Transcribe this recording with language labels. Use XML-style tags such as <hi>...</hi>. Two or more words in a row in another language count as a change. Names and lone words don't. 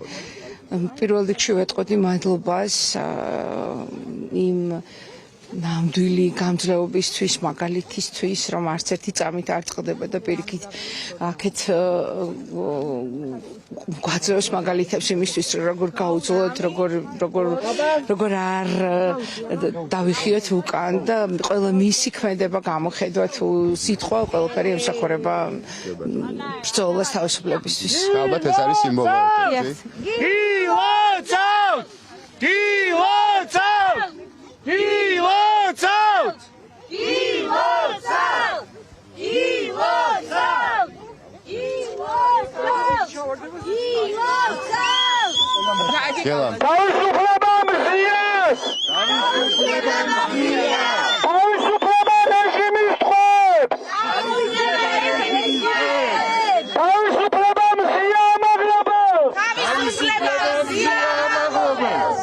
<ka>პირველ რიგში ვეტყოდი მადლობას იმ ნამდვილი გამძლეობისთვის, მაგალითისთვის, რომ არც ერთი წამით არ წყდება და პირიქით აქეთ გვაძლევს მაგალითებს იმისთვის, როგორ გაუძლოთ, როგორ არ დავიხიოთ უკან და ყველა მისი ქმედება გამოხედვა თუ სიტყვა ყველაფერი ემსახურება ბრძოლას თავისუფლებისთვის. ალბათ ეს არის სიმბოლური.</ka> <en>He wants out! He wants out! He wants out! He wants out! He wants out! He wants out!</en> <ka>Gela. Თავისუფლება მზიას! Თავისუფლება მზიას! Თავისუფლება რეჟიმის ტყვეებს! Თავისუფლება მზია ამაღლობელს! Თავისუფლება მზია ამაღლობელს!</ka>